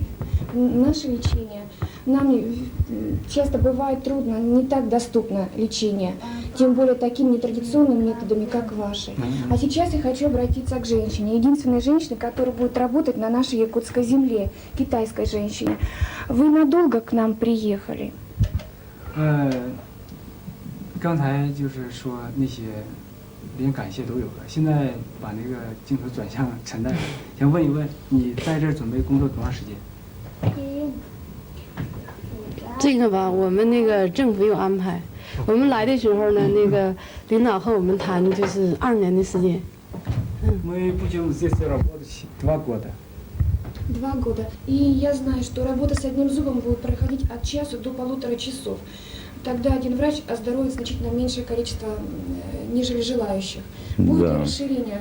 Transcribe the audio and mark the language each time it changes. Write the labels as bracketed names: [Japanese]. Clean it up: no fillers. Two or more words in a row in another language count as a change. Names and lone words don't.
[Russian] Наше лечение, нам часто бывает трудно, не так доступно лечение, тем более такими нетрадиционными методами, как ваши. А сейчас я хочу обратиться к женщине, единственной женщине, которая будет работать на нашей якутской земле, китайской женщине. Вы надолго к нам приехали? [Chinese] 刚才就是说那些连感谢都有了，现在把那个镜头转向陈大夫，想问一问你在这儿准备工作多长时间？这个吧，我们那个政府有安排。我们来的时候呢，那个领导和我们谈就是2年的时间。 [Russian] Мы будем здесь работать 2 года. 2 года. И я знаю, что работа с одним зубом будет проходить от часа до 1,5 часов. Тогда один врач оздоровит значительно меньшее количество, нежели желающих. Будет ли расширение?